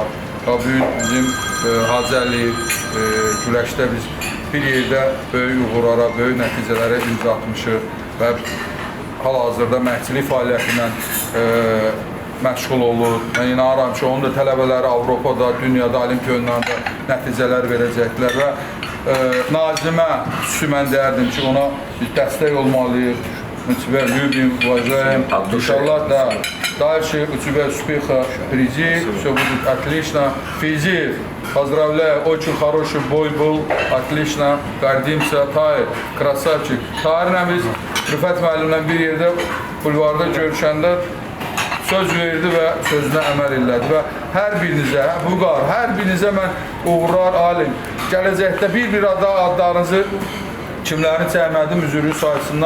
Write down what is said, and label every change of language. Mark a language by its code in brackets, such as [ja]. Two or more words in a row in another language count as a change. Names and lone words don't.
[az] Və bu gün bizim Hacı Əliyev güləşdə biz bir yerdə böyük uğurlara, böyük nəticələrə imza atmışıq və hal-hazırda məşqçilik fəaliyyətindən məşğul olur. Mən inanıram ki, onun da tələbələri Avropada, dünyada, Olimpiyonlarda nəticələr verəcəklər və Nazimə xüsusi mən deyərdim ki, ona biz dəstək olmalıyıq. [ru] Мы тебя любим, уважаем. Иншаллах, да. Дальше у тебя успеха впереди, все будет отлично. Физиев, поздравляю, очень хороший бой был, отлично. Гордимся, Tahir, красавчик. [az] Tahir'lə biz Rüfət müəllimlə bir yerdə bulvarda görüşəndə söz verdi və sözünə əməl elədi və hər birinizə, Vüqar, hər birinizə mən uğurlar, alim. Gələcəkdə bir adlarınızı kimlərin çəkmədim, üzürü saysınlar.